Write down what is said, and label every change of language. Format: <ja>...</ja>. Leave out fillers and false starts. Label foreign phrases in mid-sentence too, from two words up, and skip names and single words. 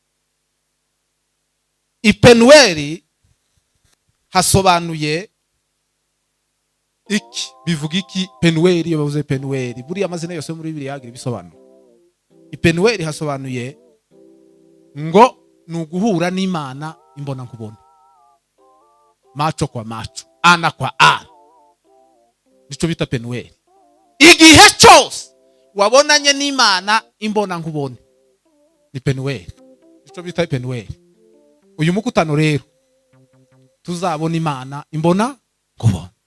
<rn>Epenuweli hasobanuye iki? Bivuga iki Penuweli? Iyo bavuze Penuweli buri amazina yose muri Bibiliya yagira bisobanura. Epenuweli hasobanuye ngo nuguhura n'Imana imbona nkubone.</rn> <sw>Macho kwa macho, ana kwa ana.</sw> <rn>Nico bita Penuweli. Igihe cyose wabonanye n'Imana imbona nkubone ni Penuweli. Nico bita Penuweli. Uyu mukutano rero tuzabona Imana imbona nkubone.</rn>